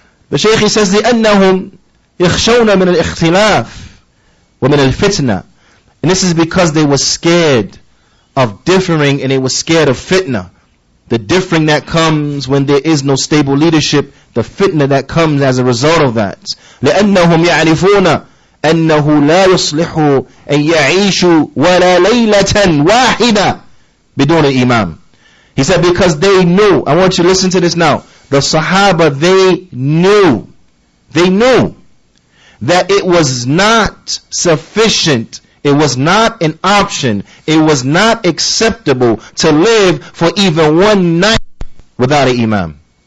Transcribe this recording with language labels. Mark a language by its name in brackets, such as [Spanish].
[English] The Shaykh says, [Arabic] لأنهم يخشون من الاختلاف ومن الفتنة. [English] And this is because they were scared of differing, and they were scared of fitna. The differing that comes when there is no stable leadership, the fitna that comes as a result of that. [Arabic] لأنهم يعرفون أنه لا يصلح أن يعيشوا ولا ليلة واحدة بدون الإمام. [English] He said, because they knew, I want you to listen to this now. The Sahaba, they knew that it was not sufficient, it was not an option, it was not acceptable to live for even one night without an imam.